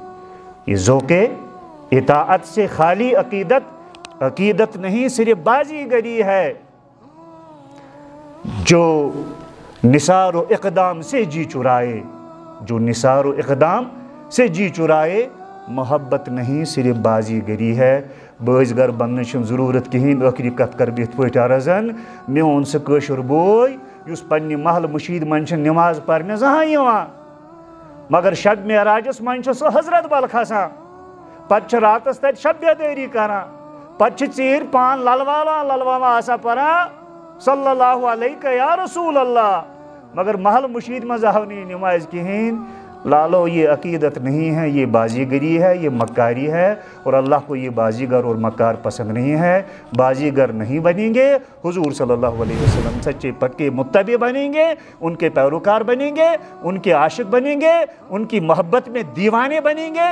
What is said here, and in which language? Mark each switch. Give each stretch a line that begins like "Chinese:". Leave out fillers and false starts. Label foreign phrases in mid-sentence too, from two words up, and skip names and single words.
Urdu: یہ ذوق اطاعت سے خالی عقیدت نہیں صرف بازی گری ہے. جو نثار و اقدام سے جی چرائے محبت نہیں صرف بازی گری ہے.
Kashmiri: باز گر بننے ضرورت کہین. ٲخری کت کر بہت پہ عرضن میون سہ کٲشُر بوے یس پنہ محل مشید من نماز پرنے زہاں مگر شب معراجس من سہ حضرت بل کھسان پتہ راتس تت شب بیداری کران پتہ ژیر پان للوالا آسا پران
Arabic: صلی اللہ علیہ یا رسول اللہ
Kashmiri: مگر محل مشید مز آو نہیں نماز کہین.
Urdu: لالو یہ عقیدت نہیں ہے, یہ بازیگری ہے, یہ مکاری ہے اور اللہ کو یہ بازیگر اور مکار پسند نہیں ہے. بازیگر نہیں بنیں گے, حضور
Arabic: صلی اللہ علیہ وسلم
Urdu: سچے پکے متبع بنیں گے, ان کے پیروکار بنیں گے, ان کے عاشق بنیں گے, ان کی محبت میں دیوانے بنیں گے.